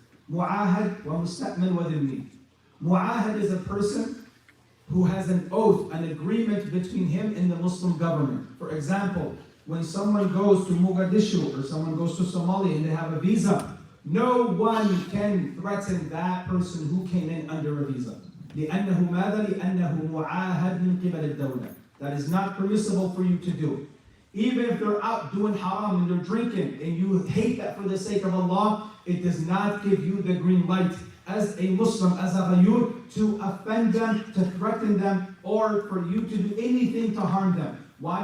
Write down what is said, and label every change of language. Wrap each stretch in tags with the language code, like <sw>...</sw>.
<ar>Mu'ahad wa musta'man wa dhimmi.</ar> <en>Mu'ahad is a person who has an oath, an agreement between him and the Muslim government. For example, when someone goes to Mogadishu or someone goes to Somalia and they have a visa, no one can threaten that person who came in under a visa.</en> <ar>لأنه ماذا؟ لأنه معاهد من قبل الدولة.</ar> <en>That is not permissible for you to do. Even if they're out doing haram and they're drinking and you hate that for the sake of Allah, it does not give you the green light as a Muslim, as a ghayyur, to offend them, to threaten them, or for you to do anything to harm them. Why?</en>